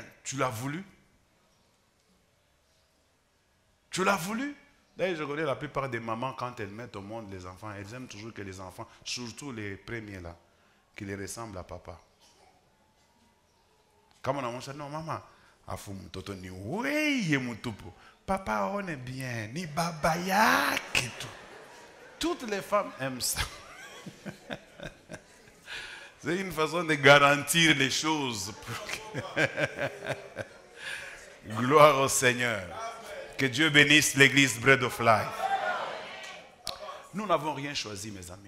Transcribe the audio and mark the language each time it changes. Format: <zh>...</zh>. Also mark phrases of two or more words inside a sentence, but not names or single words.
<fr>Tu l'as voulu? Tu l'as voulu? D'ailleurs, je connais la plupart des mamans, quand elles mettent au monde les enfants, elles aiment toujours que les enfants, surtout les premiers là, qui les ressemblent à papa. Comme on a dit, non maman,</fr> <sw>afu mtoto ni weye mutupu.</sw> <fr>Papa on est bien,</fr> <sw>ni baba yake tout.</sw> <fr>Toutes les femmes aiment ça. C'est une façon de garantir les choses. Gloire au Seigneur. Que Dieu bénisse l'église Bread of Life. Nous n'avons rien choisi, mes amis.</fr>